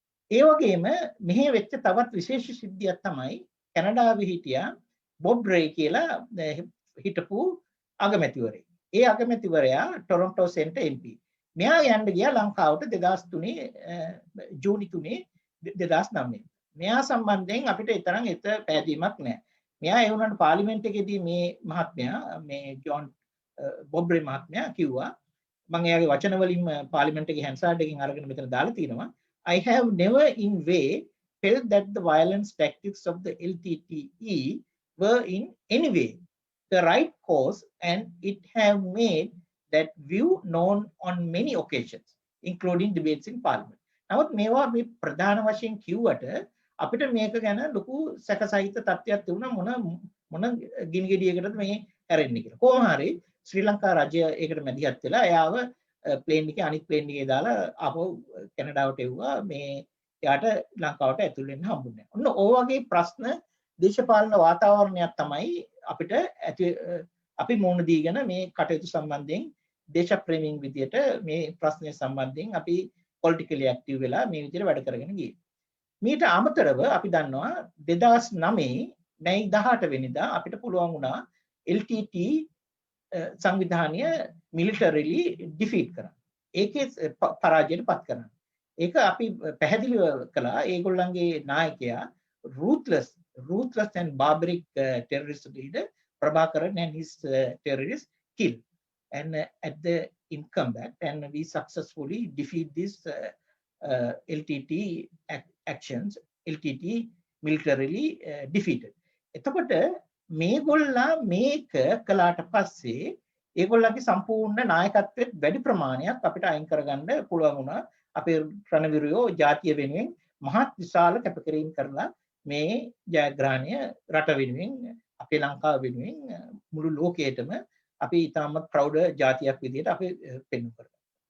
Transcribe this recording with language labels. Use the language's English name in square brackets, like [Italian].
[Sinhala] ඒ වගේම මෙහි වෙච්ච තවත් විශේෂ සිද්ධියක් තමයි කැනඩාවේ හිටියා බොබ් රේ කියලා හිටපු අගමැතිවරයෙක්. ඒ අගමැතිවරයා ටොරොන්ටෝ සෙන්ටර් MP. මෙයා යන්න ගියා ලංකාවට 2003 ජූනි 3 2009. මෙයා සම්බන්ධයෙන් අපිට තරම් පැහැදීමක් නැහැ. මෙයා ඒ වුණාට පාර්ලිමේන්තුවේදී මේ මහත්මයා මේ ජෝන් බොබ් රේ මහත්මයා කිව්වා, මම එයාගේ වචන වලින්ම පාර්ලිමේන්තු එකේ හැන්සාඩ් එකකින් අරගෙන මෙතන දාලා තිනවා, [English] I have never in way felt that the violence tactics of the LTTE were in any way the right course, and it have made that view known on many occasions, including debates in parliament. [Sinhala] නමුත් මේවා මේ ප්‍රධාන වශයෙන් කිව්වට අපිට මේක ගැන ලොකු සැකසහිත තත්ත්වයක් තිබුණා. මොන ගිනි ගෙඩියකටද මේ හැරෙන්නේ කියලා. කොහොම හරි ශ්‍රී ලංකා රජය ඒකට මැදිහත් වෙලා එයාව ප්ලේන් එකේ අනිත් ප්ලේන් එකේ දාලා ආපහු කැනඩාවට එව්වා. මේ එයාට ලංකාවට ඇතුල් වෙන්න හම්බුනේ නැහැ. ඔන්න ඕ වගේ ප්‍රශ්න දේශපාලන වාතාවරණයක් තමයි අපිට අපි මුහුණ දීගෙන මේ කටයුතු සම්බන්ධයෙන් දේශප්‍රේමීන් විදියට මේ ප්‍රශ්නය සම්බන්ධයෙන් අපි පොලිටිකලි ඇක්ටිව් වෙලා මේ විදියට වැඩ කරගෙන ගියේ. මීට අමතරව අපි දන්නවා 2009 මැයි 18 වෙනිදා අපිට පුළුවන් වුණා LTT සංවිධානය මිලිටරිලි ඩිෆීට් කරන්න. ඒකේ පරාජයට පත් කරන්න. ඒක අපි පැහැදිලිව කළා. ඒගොල්ලන්ගේ නායකයා [English] ruthless and barbaric terrorist leader Prabhakaran and his terrorists killed. And at the in combat, and we successfully defeat this LTT actions. LTT militarily defeated. [Sinhala] එතකොට මේගොල්ලා මේක කළාට පස්සේ ඒගොල්ලන්ගේ සම්පූර්ණ නායකත්වයේ වැඩි ප්‍රමාණයක් අපිට අයින් කරගන්න පුළුවන් වුණා. අපේ රණවිරයෝ ජාතිය වෙනුවෙන් මහත් විශාල කැපකිරීම කරලා මේ ජයග්‍රහණය රට වෙනුවෙන් අපේ ලංකාව වෙනුවෙන් මුළු ලෝකයටම අපි ඉතාමත් ප්‍රෞඩ ජාතියක් විදිහට අපි පෙන්වු කරගන්නවා.